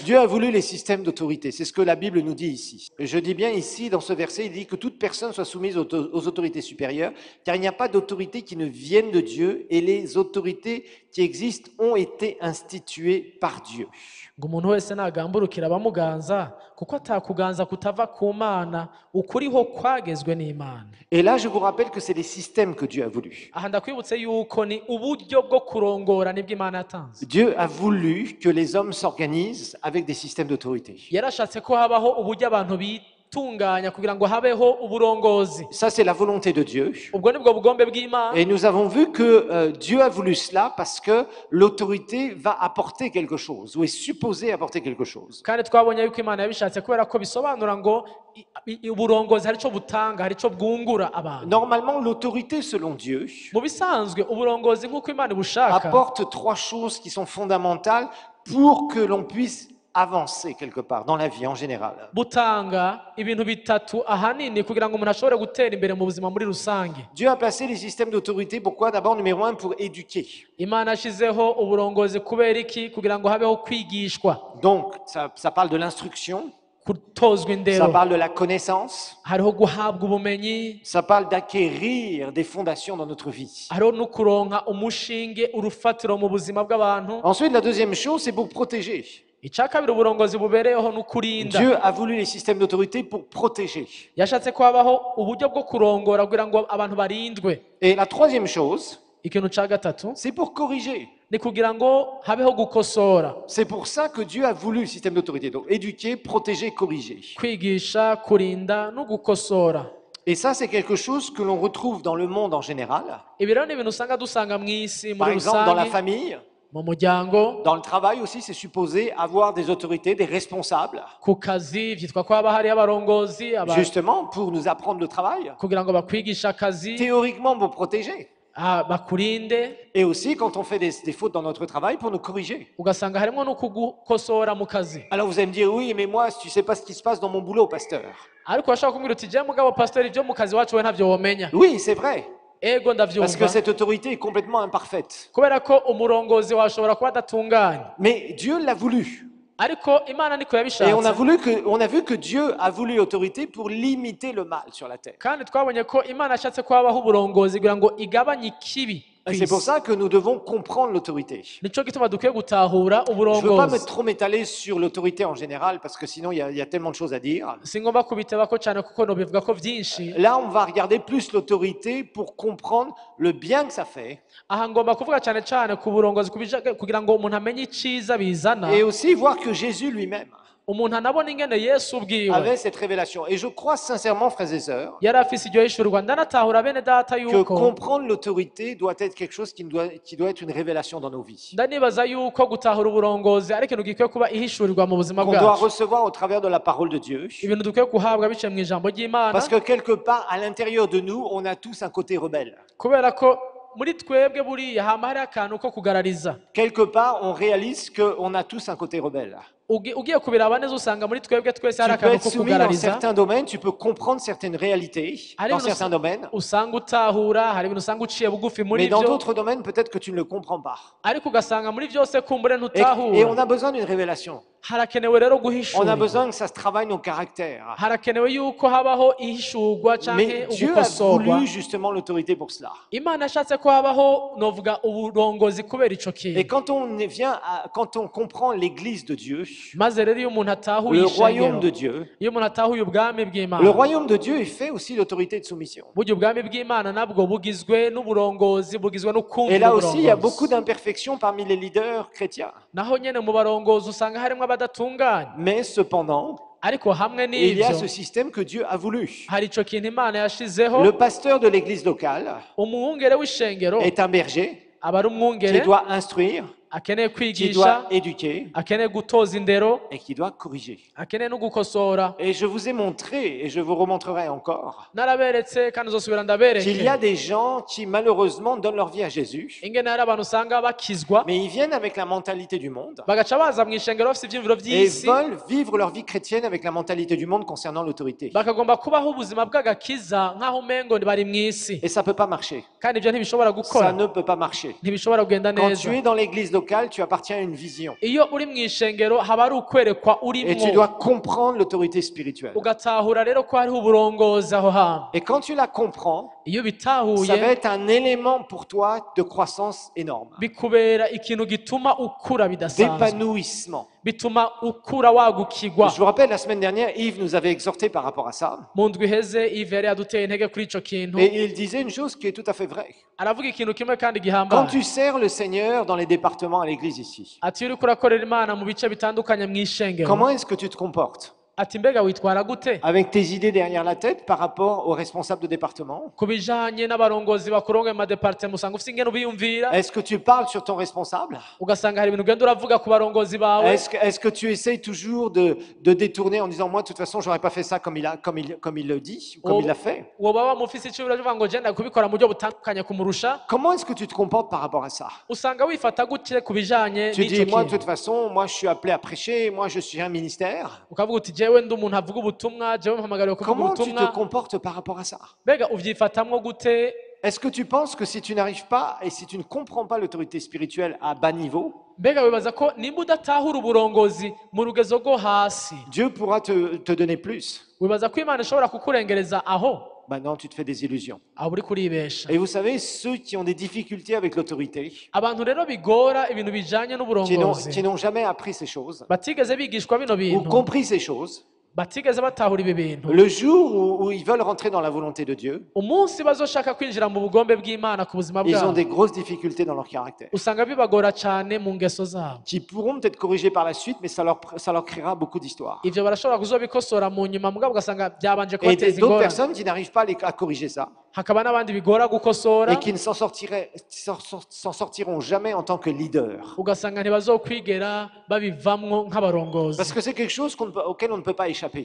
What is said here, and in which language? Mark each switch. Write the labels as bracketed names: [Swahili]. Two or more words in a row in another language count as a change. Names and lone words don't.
[French] Dieu a voulu les systèmes d'autorité. C'est ce que la Bible nous dit ici. Et je dis bien ici, dans ce verset, il dit que toute personne soit soumise aux autorités supérieures, car il n'y a pas d'autorité qui ne vienne de Dieu, et les autorités qui existent ont été instituées par Dieu. [Rundi] ngo umuntu wese nagamburukira abamuganza, kuko atakuganza kutava ku Mana, ukuriho kwagezwe n'Imana. [French] Et là, je vous rappelle que c'est les systèmes que Dieu a voulu. [Rundi] aha ndakwibutse yuko ni uburyo bwo kurongora nibwo Imana yatanze. [French] Dieu a voulu que les hommes s'organisent avec des systèmes d'autorité. [Rundi] yarashatse ko habaho uburyo abantu bitunganya kugira ngo habeho uburongozi. [French] Ça, c'est la volonté de Dieu. [Rundi] ubwo nibwo bugombe bw'Imana. [French] Et nous avons vu que Dieu a voulu cela parce que l'autorité va apporter quelque chose, ou est supposée apporter quelque chose. [Rundi] kandi twabonye yuko Imana yabishatse kubera ko bisobanura ngo uburongozi hari ico butanga, hari ico bwungura abantu. [French] Normalement, l'autorité, selon Dieu, [Rundi] mu bisanzwe uburongozi nk'uko Imana ibushaka [French] apporte trois choses qui sont fondamentales pour que l'on puisse avancer quelque part dans la vie en général. [Rundi] butanga ibintu bitatu ahanini kugira ngo umuntu ashobore gutera imbere mu buzima muri rusange. [French] Dieu a placé les systèmes d'autorité, pourquoi? D'abord, numéro un, pour éduquer. [Rundi] Imana yashizeho uburongozi kubera iki? kugira ngo habeho kwigishwa, [French] Donc, ça parle de l'instruction, [Rundi] gutozwa [French] ça [Rundi] indero, [French] parle de la connaissance, [Rundi] hariho guhabwa ubumenyi, [French] ça parle d'acquérir des fondations dans notre vie. [Rundi] hariho no kuronka umushinge, urufatiro mu buzima bw'abantu. [French] Ensuite, la deuxième chose, c'est pour protéger. [Rundi] icya kabiri uburongozi bubereyeho no kurinda. [French] Dieu a voulu les systèmes d'autorité pour protéger. [Rundi] yashatse ko habaho uburyo bwo kurongora kugira ngo abantu barindwe. [French] Et la troisième chose, [Rundi] ikintu cya gatatu [French] c'est pour corriger. [Rundi] ni kugira ngo habeho gukosora, [French] C'est pour ça que Dieu a voulu le système d'autorité. Donc, éduquer, protéger, corriger. [Rundi] kwigisha, kurinda no gukosora. [French] Et ça, c'est quelque chose que l'on retrouve dans le monde en général. [Rundi] ibi rero ni ibintu usanga dusanga mu isi [French] Par [Rundi] muri [French] exemple, dans la [Rundi] rusange [French] famille, [Rundi] mu muryango [French] dans le travail aussi, c'est supposé avoir des autorités, des responsables, [Rundi] ku kazi vyitwa ko haba hariyo abarongozi [French] justement pour nous apprendre le travail, [Rundi] kugira ngo bakwigishe akazi [French] théoriquement pour protéger. [Rundi] bakurinde [French] Et aussi quand on fait des fautes dans notre travail pour nous corriger. [Rundi] ugasanga harimo no kugukosora mu kazi [French] Alors vous allez me dire, oui, mais moi, tu sais pas ce qui se passe dans mon boulot, pasteur. [Rundi] ariko bashaka kumbwira uti je mugabo pastor ibyo mu kazi wacu we ntavyo womenya [French] Oui, c'est vrai, [Rundi] ego [French] parce [Rundi] ndavyumva [French] que cette autorité est complètement imparfaite. [Rundi] kubera ko umurongozi washobora kuba adatunganye [French] Mais Dieu l'a voulu. [Rundi] ariko imana niko [French] Et on a, [Rundi] yabishatse [French] on a vu que Dieu a voulu l'autorité pour limiter le mal sur la terre. [Rundi] kandi twabonye ko imana yashatse ko habaho uburongozi kugira ngo igabanye ikibi ku [French] Et c'est pour [Rundi] isi. [French] ça que nous devons comprendre l'autorité. [Rundi] nico gituma dukwiye gutahura [French] Je ne veux pas [Rundi] uburongozi [French] trop m'étaler sur l'autorité en général, parce que sinon il y a tellement de choses à dire. [Rundi] singomba kubitebako cyane kuko nobivuga ko byinshi [French] Là, on va regarder plus l'autorité pour comprendre le bien que ça fait, [Rundi] aha ngomba kuvuga cyane cyane ku burongozi kugira ngo umuntu amenye iciza bizana [French] et aussi voir que Jésus lui-même [Rundi] umuntu anabona ingene yesu ubwiwe [French] avait cette révélation. Et je crois sincèrement, frères et sœurs, [Rundi] yari afise iryo hishurwa ndanatahura bene data [French] que [Rundi] yuko [French] comprendre l'autorité doit être quelque chose qui doit être une révélation dans nos vies, [Rundi] ndanibaza yuko gutahura uburongozi ari ikintu gikwiye kuba ihishurirwa mu buzima [French] qu'on doit [Rundi] bwacu [French] recevoir au travers de la parole de Dieu. [Rundi] ibintu dukwiye guhabwa biciye mu ijambo ry'imana [French] Parce que quelque part, à l'intérieur de nous, on a tous un côté rebelle. [Rundi] kubera ko muri twebwe buriya hama hari akantu ko kugarariza [French] Quelque part, on réalise qu'on a tous un côté rebelle. [Rundi] ugiye kubiraba neza usanga muri twebwe twese [French] Tu [Rundi] hari [French] peux [Rundi] akantu [French] être [Rundi] ko [French] soumis dans [Rundi] kugarariza [French] certains domaines, tu peux comprendre certaines réalités [Rundi] hari [French] dans [Rundi] ibintu [French] certains domaines, [Rundi] usanga utahura hari ibintu usanga uciye bugufi muri [French] mais dans [Rundi] byo [French] d'autres domaines, peut-être que tu ne le comprends pas. [Rundi] ariko ugasanga muri byose kumbure [French] Et [Rundi] ntutahura [French] on a besoin d'une révélation. [Rundi] harakenewe rero [French] On a [Rundi] guhishura [French] besoin que ça se travaille nos caractères. [Rundi] harakenewe yuko habaho ihishurwa canke [French] Mais Dieu a [Rundi] ugukosorwa [French] voulu justement l'autorité pour cela. [Rundi] imana yashatse ko habaho novuga uburongozi kubera ico [French] Et [Rundi] kintu [French] quand on comprend l'Église de Dieu, [Rundi] maze rero iyo umuntu atahuye [French] le royaume [Rundi] ishengero [French] de Dieu, [Rundi] iyo umuntu atahuye ubwami [French] le [Rundi] bw'imana [French] royaume de Dieu est fait aussi d'autorité de soumission. [Rundi] burya ubwami bw'imana nabwo bugizwe n'uburongozi bugizwe [French] Et [Rundi] n'ukumvira [French] là aussi, il y a beaucoup [Rundi] uburongozi [French] d'imperfections parmi les leaders chrétiens. [Rundi] naho nyene mu barongozi usanga harimo abadatunganye [French] Mais cependant, [Rundi] ariko hamwe [French] il y a [Rundi] n'ivyo [French] ce système que Dieu a voulu. [Rundi] hari ico kintu imana yashizeho [French] Le pasteur de l'église locale [Rundi] umwungere w'ishengero [French] est un berger [Rundi] aba ari [French] qui [Rundi] umwungere [French] doit instruire, [Rundi] akeneye [French] qui [Rundi] kwigisha [French] doit éduquer [Rundi] akeneye gutoza indero [French] et qui doit corriger. [Rundi] akeneye no gukosora [French] Et je vous ai montré, et je vous remontrerai encore, [Rundi] naraberetse kandi uzosubira [French] qu'il y a [Rundi] ndabereke [French] des gens qui malheureusement donnent leur vie à Jésus, [Rundi] ingene hari abantu usanga bakizwa [French] mais ils viennent avec la mentalité du monde [Rundi] bagaca baza mu ishengero bafite ivyiyumviro [French] et [Rundi] vy'isi [French] veulent vivre leur vie chrétienne avec la mentalité du monde concernant l'autorité. [Rundi] bakagomba kubaho ubuzima bw'agakiza nk'aho umengo bari mu isi [French] Et ça ne peut pas marcher. [Rundi] kandi ivyo ntibishobora [French] Ça [Rundi] gukora [French] ne peut pas marcher. [Rundi] ntibishobora kugenda [French] Quand [Rundi] neza [French] tu es dans l'église locale, tu appartiens à une vision. [Rundi] iyo uri mu ishengero haba ari ukwerekwa [French] Et tu [Rundi] urimwo [French] dois comprendre l'autorité spirituelle. [Rundi] ugatahura rero ko hariho uburongozi aho hantu [French] Et quand tu la comprends, [Rundi] iyo [French] ça va [Rundi] bitahuye [French] être un élément pour toi de croissance énorme, [Rundi] bikubera ikintu gituma ukura bidasanzwe [French] d'épanouissement. [Rundi] bituma ukura wagukigwa [French] Je vous rappelle, la semaine dernière, Yves nous avait exhorté par rapport à ça. [Rundi] mu ndwi iheze Yves yari yaduteye intege kuri ico kintu [French] Et il disait une chose qui est tout à fait vraie. [Rundi] aravuga ikintu kimwe kandi [French] Quand [Rundi] gihambaye [French] tu sers le Seigneur dans les départements à l'église ici, [Rundi] ati iyo uriko urakorera imana mu bice bitandukanye mu ishengero [French] comment est-ce que tu te comportes? [Rundi] ati mbega witwara gute [French] Avec tes idées derrière la tête par rapport aux responsables de département? [Rundi] ku bijanye n'abarongozi bakurongoye mu madepartema usanga ufite ingene ubiyumvira [French] Est-ce que tu parles sur ton responsable? [Rundi] ugasanga hari ibintu ugenda uravuga ku barongozi bawe [French] Est-ce que tu essayes toujours de détourner en disant moi de toute façon j'aurais pas fait ça comme il le dit, comme il l'a fait? [Rundi] woba wamufise icyo uravuga ngo genda kubikora mu buryo butandukanye kumurusha [French] Comment est-ce que tu te comportes par rapport à ça? [Rundi] usanga wifata gutya ku bijanye [French] Tu dis [Rundi] n'ico [French] moi de [Rundi] kintu [French] toute façon moi je suis appelé à prêcher, moi je suis un ministère. [Rundi] ukavuga uti jewe ndi umuntu avuga ubutumwa jewe mpamagariwe kuvuga [French] Comment tu te [Rundi] ubutumwa [French] comportes par rapport à ça? [Rundi] mbega uvyifatamwo gute [French] Est-ce que tu penses que si tu n'arrives pas et si tu ne comprends pas l'autorité spirituelle à bas niveau, [Rundi] mbega wibaza ko nimba udatahura uburongozi mu rugezo rwo hasi [French] Dieu pourra te donner plus? [Rundi] wibaza ko imana ishobora kukurengereza aho [French] Maintenant, tu te fais des illusions. [Rundi] aho uri kuribesha [French] Et vous savez, ceux qui ont des difficultés avec l'autorité, [Rundi] abantu rero bigora ibintu bijanye [French] qui [Rundi] n'uburongozi [French] n'ont jamais appris ces choses, [Rundi] batigeze bigishwa bino [French] ou [Rundi] bintu [French] compris ces choses, [Rundi] batigeze batahura ibi bintu [French] Le jour où ils veulent rentrer dans la volonté de Dieu, [Rundi] umunsi bazoshaka kwinjira mu bugombe bw'Imana ku buzima [French] ils ont [Rundi] bwabo [French] des grosses difficultés dans leur caractère, [Rundi] usanga bibagora cyane mu ngeso zabo. [French] qui pourront peut-être corriger par la suite, mais ça leur créera beaucoup d'histoires. [Rundi] Ivyo barashobora kuzobikosora mu nyuma mugabo ugasanga byabanje [French] Et [Rundi] kubateza [French] d'autres [Rundi] ingorane. [French] personnes qui n'arrivent pas à corriger ça [Rundi] Hakaba n'abandi bigora gukosora [French] et qui ne s'en sortiront jamais en tant que leader. [Rundi] ugasanga ntibazokwigera babivamwo nk'abarongozi [French] Parce que c'est quelque chose auquel on ne peut pas échapper.